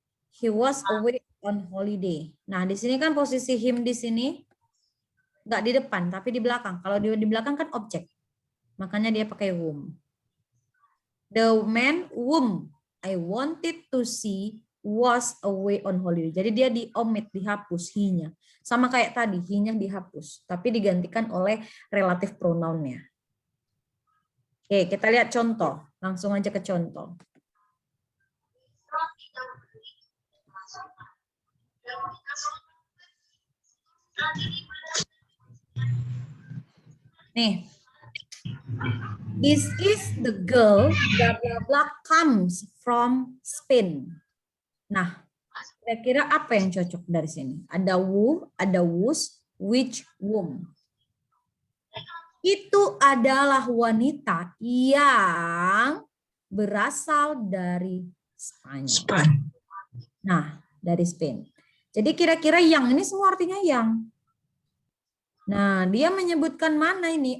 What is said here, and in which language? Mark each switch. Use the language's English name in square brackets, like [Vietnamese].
[English] He was away on holiday. [Indonesian] Nah, di sini kan posisi him di sini nggak di depan, tapi di belakang. Kalau di belakang kan objek. Makanya dia pakai whom. [English] The man whom I wanted to see was away on holiday. [Indonesian] Jadi dia di-omit, dihapus he-nya. Sama kayak tadi, he-nya dihapus. Tapi digantikan oleh relative pronoun-nya. Oke, kita lihat contoh. Langsung aja ke contoh. Nih. [English] This is the girl, blah blah blah, comes from Spain. [Indonesian] Nah, kira-kira apa yang cocok dari sini? Ada who, ada whose, which, whom. Itu adalah wanita yang berasal dari Spanyol. Nah, dari Spain. Jadi kira-kira yang ini semua artinya yang. Nah, dia menyebutkan mana ini?